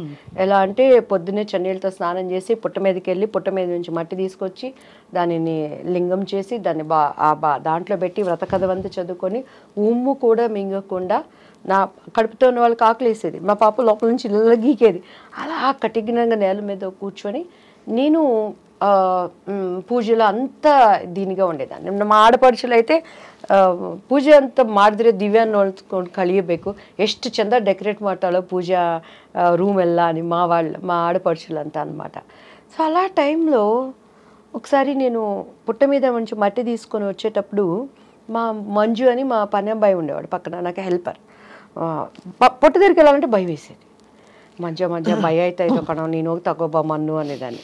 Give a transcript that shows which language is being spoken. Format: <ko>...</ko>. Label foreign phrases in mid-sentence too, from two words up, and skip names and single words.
<te>ఎలా అంటే పొద్దున్నే చన్నీళ్ళతో స్నానం చేసి పుట్ట మీదకి వెళ్ళి పుట్ట మీద నుంచి మట్టి తీసుకొచ్చి దానిని లింగం చేసి దాన్ని దాంట్లో పెట్టి వ్రత కథవంతా చదువుకొని ఉమ్ము కూడా మింగకుండా నా కడుపుతో ఉన్న వాళ్ళకి ఆకలేసేది. మా పాప లోపల నుంచి ఇలా గీకేది. అలా కఠినంగా నేల మీద కూర్చొని నేను పూజలో అంత దీనిగా ఉండేదాన్ని. మా ఆడపడిసలు అయితే</te> <kn>ಪೂಜೆ ಅಂತ ಮಾಡಿದ್ರೆ ದಿವ್ಯ ನೋಡ್ಕೊಂಡು ಕಳಿಯಬೇಕು, ಎಷ್ಟು ಚಂದ ಡೆಕೋರೇಟ್ ಮಾಡ್ತಾಳೋ ಪೂಜಾ ರೂಮ್ ಎಲ್ಲ</kn> <te>అని మా ఆడపడుచులు అంతా అనమాట. సో అలా టైంలో ఒకసారి నేను పుట్ట మీద నుంచి మట్టి తీసుకొని వచ్చేటప్పుడు మా మంజు అని మా పని అబ్బాయి ఉండేవాడు పక్కన, నాకు హెల్పర్. పుట్ట దగ్గరికి వెళ్ళాలంటే భయం వేసేది. మధ్య భయ అయితే ఇది ఒక నేను తగ్గోబా మన్ను అనేదాన్ని.</te>